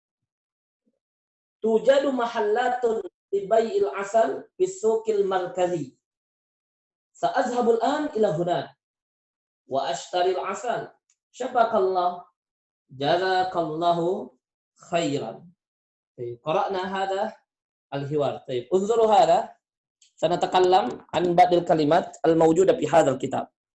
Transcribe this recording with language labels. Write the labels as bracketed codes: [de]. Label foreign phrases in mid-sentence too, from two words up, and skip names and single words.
[ar] توجد محلة لبيع العسل في سوق المركز. سأذهب الآن إلى هناك وأشتري العسل. شفاك الله, جزاك الله خيرا. قرأنا هذا الحوار. انظروا هذا. سنتكلم عن بعض الكلمات الموجودة في هذا الكتاب.